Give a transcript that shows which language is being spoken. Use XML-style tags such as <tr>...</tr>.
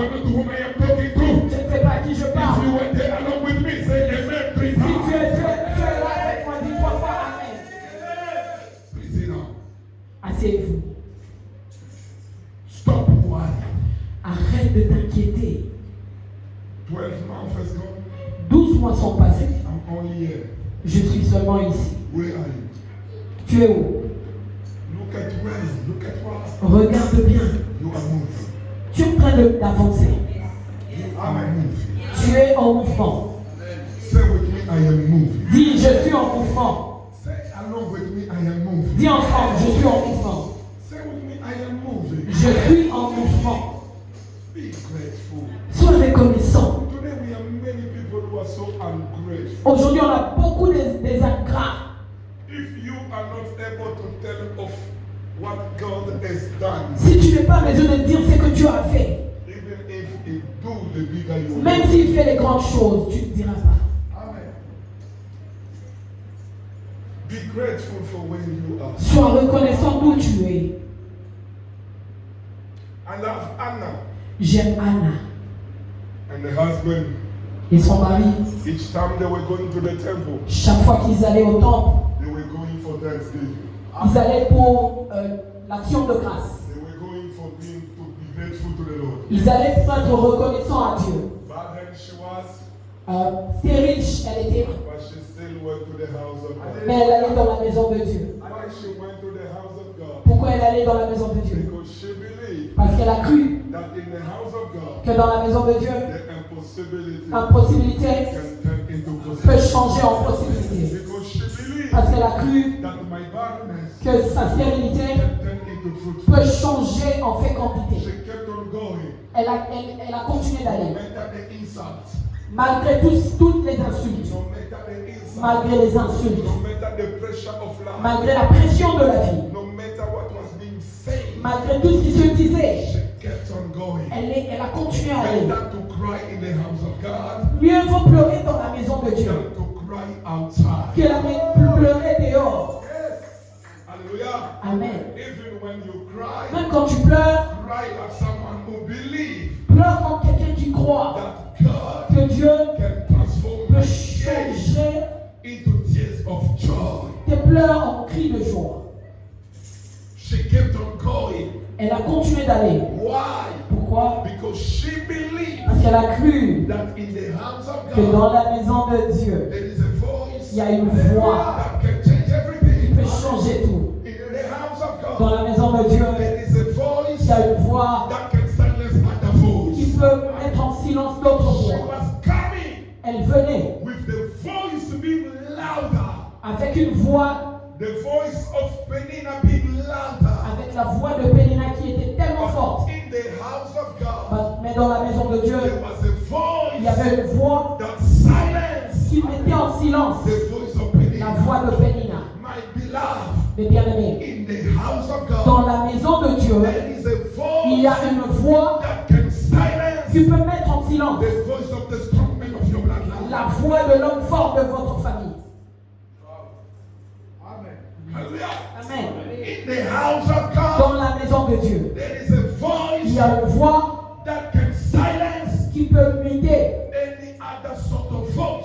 <en>know to whom I am talking to.</en> <fr>Je ne sais pas à qui je</fr> <en>If</en> <fr>parle.</fr> <en>you were there along with me, say amen, please.</en> <fr>Si tu es là avec moi, dis trois fois Amen.</fr> <en>Please sit down.</en> <fr>Asseyez-vous.</fr> <en>Stop worrying.</en> <fr>Arrête de t'inquiéter.</fr> <en>12 months has gone.</en> <fr>12 mois sont passés.</fr> <en>I'm only here.</en> <fr>Je suis seulement ici.</fr> <en>Where are you?</en> <fr>Tu es où?</fr> <en>Look at where. Look at what.</en> <fr>Regarde bien.</fr> <en>You are moving.</en> <fr>Tu es en train d'avancer.</fr> <en>You are moving.</en> <fr>Tu es en mouvement.</fr> <en>Say with me, I am moving.</en> <fr>Dis, je suis en mouvement.</fr> <en>Say along with me, I am moving.</en> <fr>Dis ensemble, je suis en mouvement.</fr> <en>Say with me, I am moving.</en> <fr>Je suis en mouvement.</fr> <en>Be grateful.</en> <fr>Sois reconnaissant.</fr> <en>Today we have many people who are so ungrateful.</en> <fr>Aujourd'hui, on a beaucoup des ingrats.</fr> <en>If you are not able to tell of what God has done,</en> <fr>Si tu n'es pas en mesure de dire ce que tu as fait,</fr> <en>even if He do the bigger you</en> <fr>même</fr> <en>want.</en> <fr>s'il fait les grandes choses, tu ne diras pas.</fr> <en>Amen. Be grateful for where you are.</en> <fr>Sois reconnaissant d'où tu es.</fr> <en>I love Anna</en> <fr>J'aime Anna</fr> <en>and the husband.</en> <fr>et son mari.</fr> <en>Each time they were going to the temple,</en> <fr>Chaque fois qu'ils allaient au temple,</fr> <en>they were going for Thanksgiving.</en> <fr>ils allaient pour l'action de grâce.</fr> <en>They were going for being to be grateful to the Lord.</en> <fr>Ils allaient être reconnaissants à Dieu.</fr> <en>Back then she was,</en> <fr>C'était riche, elle était,</fr> <en>but she still went to the house of God.</en> <fr>mais elle allait dans la maison de Dieu.</fr> <en>Why she went to the house of God?</en> <fr>Pourquoi elle allait dans la maison de Dieu?</fr> <en>Because she believed</en> <fr>Parce qu'elle a cru</fr> <en>that in the house of God,</en> <fr>que dans la maison de Dieu,</fr> <en>the impossibility</en> <fr>l'impossibilité</fr> <en>can turn into</en> <fr>peut</fr> <en>possibility.</en> <fr>changer en possibilité.</fr> <en>Because she believed</en> <fr>Parce qu'elle a cru</fr> <en>that my barrenness</en> <fr>que sa stérilité</fr> <en>can turn into fruit.</en> <fr>peut changer en fécondité.</fr> <en>She kept on going.</en> <fr>Elle a continué</fr> <en>No</en> <fr>d'aller.</fr> <en>matter the insult,</en> <fr>Malgré toutes les insultes,</fr> <en>no matter the insult,</en> <fr>malgré les insultes,</fr> <en>no matter the pressure of life,</en> <fr>malgré la pression de la vie,</fr> <en>no matter what was being said,</en> <fr>malgré tout ce qui se disait,</fr> <en>she kept on going.</en> <fr>elle a continué à aller.</fr> <en>Better to cry in the house of God</en> <fr>Mieux vaut pleurer dans la maison de Dieu</fr> <en>than to cry outside.</en> <fr>que pleurer dehors.</fr> <en>Hallelujah. Amen. Even when you cry,</en> <fr>Même quand tu pleures,</fr> <en>cry like someone who believes</en> <fr>pleure comme quelqu'un qui croit</fr> <en>that God</en> <fr>que Dieu</fr> <en>can transform</en> <fr>peut</fr> <en>my tears</en> <fr>changer</fr> <en>into tears of joy.</en> <fr>tes pleurs en cris de joie.</fr> <en>She kept on going.</en> <fr>Elle a continué d'aller.</fr> <en>Why?</en> <fr>Pourquoi?</fr> <en>Because she believed</en> <fr>Parce qu'elle a cru</fr> <en>that in the house of</en> <fr>que dans</fr> <en>God</en> <fr>la maison de Dieu,</fr> <en>there is a voice</en> <fr>il y a une voix</fr> <en>that can change</en> <fr>qui</fr> <en>everything.</en> <fr>peut changer tout.</fr> <en>In the house of</en> <fr>Dans</fr> <en>God</en> <fr>la maison de Dieu,</fr> <en>there is a voice</en> <fr>il y a une voix</fr> <en>that can silence other</en> <fr>qui</fr> <en>voice.</en> <fr>peut mettre en silence d'autres</fr> <en>She</en> <fr>voix.</fr> <en>was coming</en> <fr>Elle venait</fr> <en>with the voice being louder.</en> <fr>avec une voix,</fr> <en>The voice of Penina being louder.</en> <fr>avec la voix de Pénina qui était tellement forte.</fr> <en>But in the house of God,</en> <fr>Mais dans la maison de Dieu,</fr> <en>there was a</en> <fr>il y avait</fr> <en>voice</en> <fr>une voix</fr> <en>that silenced</en> <fr>qui mettait en silence</fr> <en>the voice of</en> <fr>la</fr> <en>Penina.</en> <fr>voix de Pénina.</fr> <en>My beloved,</en> <fr>Mes bien-aimés,</fr> <en>in the house of God,</en> <fr>dans la maison de Dieu,</fr> <en>there is a</en> <fr>il y a</fr> <en>voice</en> <fr>une voix</fr> <en>that can silence</en> <fr>qui peut mettre en silence</fr> <en>the voice of the strong man of your bloodline.</en> <fr>la voix de l'homme fort de votre famille.</fr> <en>Hallelujah. Amen. In the house of God,</en> <fr>Dans la maison de Dieu,</fr> <en>there is a</en> <fr>il y</fr> <en>voice</en> <fr>a une voix</fr> <en>that can silence</en> <fr>qui peut muter</fr> <en>any other sort of voice</en>